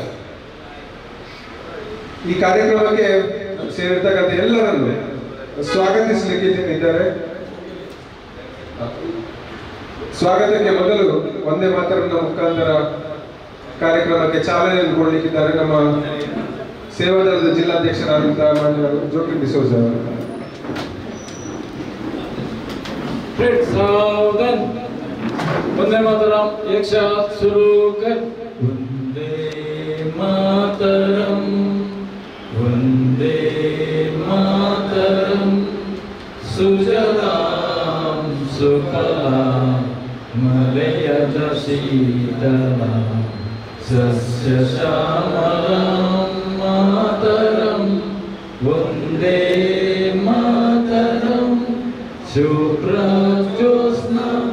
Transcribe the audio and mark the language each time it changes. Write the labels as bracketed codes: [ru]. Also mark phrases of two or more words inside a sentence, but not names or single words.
[kn] ಈ ಕಾರ್ಯಕ್ರಮಕ್ಕೆ ಸೇರಿರ್ತಕ್ಕಂಥ ಎಲ್ಲರನ್ನು ಸ್ವಾಗತಿಸಲಿಕ್ಕಿದ್ದಾರೆ. ಸ್ವಾಗತಕ್ಕೆ ಮೊದಲು ಒಂದೇ ಮಾತರನ್ನ ಮುಖಾಂತರ ಕಾರ್ಯಕ್ರಮಕ್ಕೆ ಚಾಲನೆಯನ್ನು ಕೊಡಲಿಕ್ಕಿದ್ದಾರೆ ನಮ್ಮ ಸೇವಾದಳದ ಜಿಲ್ಲಾಧ್ಯಕ್ಷರಾದಂತಹ ಮಾನ್ಯ ಜೋಕಿ ಡಿಸೋಜ ಅವರು. [hi] वंदे मातरम एक साथ शुरू कर। [sa] वंदे मातरम वंदे मातरम सुजलाम सुफलाम मलयज शीतलाम सस्य श्यामलाम मातरम वंदे मातरम शुभ्रज्योत्स्ना